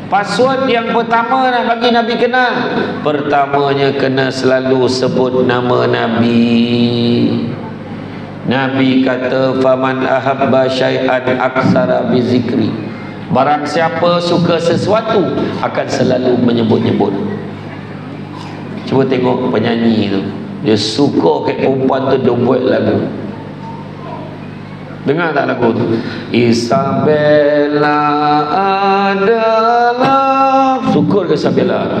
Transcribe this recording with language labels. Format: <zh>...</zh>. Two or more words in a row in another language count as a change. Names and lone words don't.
<ms>Password yang pertama nak bagi Nabi kenal, pertamanya kena selalu sebut nama Nabi. Nabi kata,</ms> <ar>فمن أحب شيئا أكثر بذكري,</ar> <ms>barang siapa suka sesuatu akan selalu menyebut-nyebut. Cuba tengok penyanyi tu, dia suka kat perempuan tu, dia buat lagu. Dengar tak lagu tu? Isabella adalah, syukur ke Isabella.</ms>